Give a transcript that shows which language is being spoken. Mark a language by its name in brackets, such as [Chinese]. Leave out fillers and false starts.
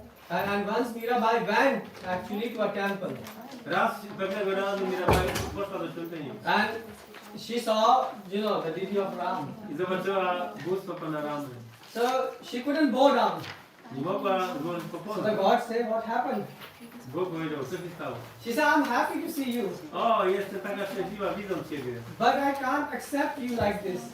[English] And once Mirabai went actually to a temple. [Polish] Raz pewnego razu Mirabai poszła do świątyni. [English] And she saw, the deity of Ram. [Polish] I zobaczyła bóstwo Pana Ramy. [English] So she couldn't bow down. [Polish] Nie mogła złożyć pokłonu. [English] So the God said, what happened? [Polish] Bóg powiedział, co się stało? [English] She said, I'm happy to see you. [Polish] O, jestem taka szczęśliwa widząc Ciebie. [English] But I can't accept you like this.